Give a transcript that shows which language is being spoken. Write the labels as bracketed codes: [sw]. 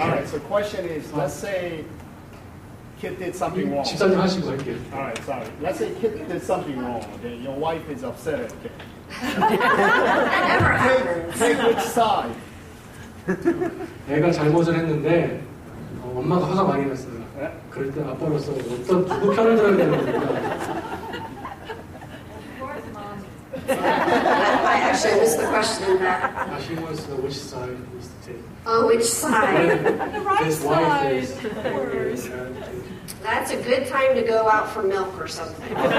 [en] All right, so the question is, let's say kid did something wrong. [ko] 집사님 하시고 할게요. [en] All right, sorry. Let's say kid did something wrong. Then your wife is upset at kid. Never happens. Take which side? [ko] 애가 잘못을 했는데 엄마가 화가 많이 났어요. 그럴 때 아빠로서 누구 편을 들어야 되는 겁니까? [en] I actually missed the question. She wants to know which side he needs to take. Oh, which side? The right His wife side, is of course. That's a good time to go out for milk or something.